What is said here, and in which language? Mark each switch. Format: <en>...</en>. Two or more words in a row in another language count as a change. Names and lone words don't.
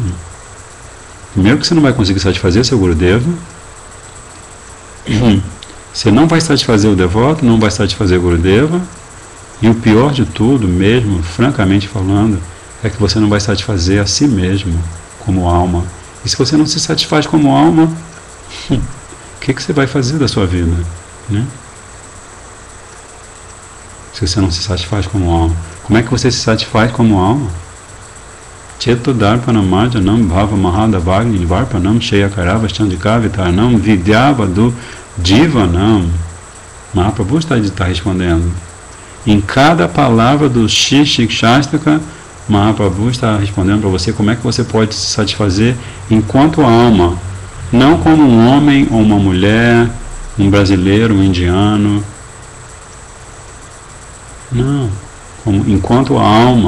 <pt>Primeiro que você não vai conseguir satisfazer seu Gurudeva, você não vai satisfazer o devoto, não vai satisfazer o Gurudeva, e o pior de tudo mesmo, francamente falando, é que você não vai satisfazer a si mesmo como alma. E se você não se satisfaz como alma, o que você vai fazer da sua vida, né? Se você não se satisfaz como alma, como é que você se satisfaz como alma?</pt> <sa>Cheto Darpanam Marjanam Bhava Mahadavagni Varpanam Sheyakarava Chandikavitarnam Vidyavadu Jivanam.</sa> <pt>Mahaprabhu está respondendo. Em cada palavra do Shikshastaka, Mahaprabhu está respondendo para você como é que você pode se satisfazer enquanto alma, não como um homem ou uma mulher, um brasileiro, um indiano. Não, enquanto alma.</pt>